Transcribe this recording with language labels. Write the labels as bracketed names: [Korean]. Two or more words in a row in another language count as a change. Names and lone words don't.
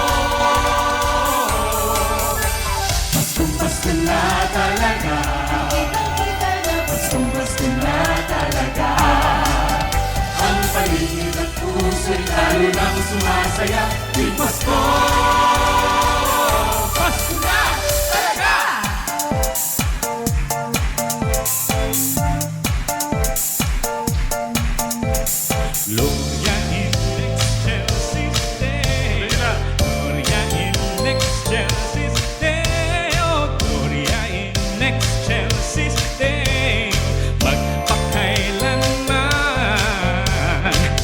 [Filipino] Paskong Pasko na talaga. Paskong Pasko na talaga. Ang paligid at puso'y lalo lang sumasaya. Di Pasko. Pasko na talaga. [Latin] Gloria in excelsis Deo. Gloria in excelsis Deo. Gloria in excelsis Deo. [Filipino] Magpakailanman